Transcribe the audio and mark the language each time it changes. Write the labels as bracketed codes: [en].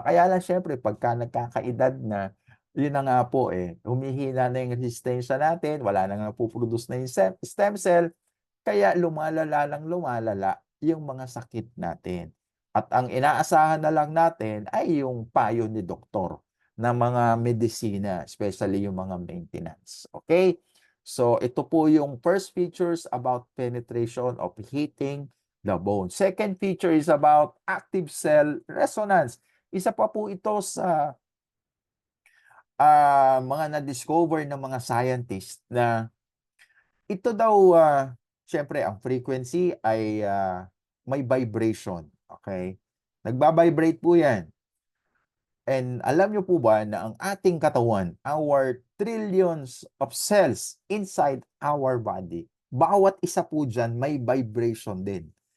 [tl] Kaya lang syempre, pagka nagkakaedad na, yun na nga po humihina na yung resistensya natin, wala na nga po produce na yung stem cell, kaya lumalala lang lumalala yung mga sakit natin. At ang inaasahan na lang natin ay yung payo ni doktor na mga medisina, especially yung mga maintenance. [en] Okay? So [tl] ito po yung [en] first features about penetration of heating the bone. Second feature is about active cell resonance. [tl] Isa pa po ito sa mga na-discover ng mga scientist na ito daw, siyempre ang frequency ay may vibration, okay? Nagba-vibrate po yan. And alam niyo po ba na ang ating katawan, [en] our trillions of cells inside our body, [tl] bawat isa po dyan may vibration din.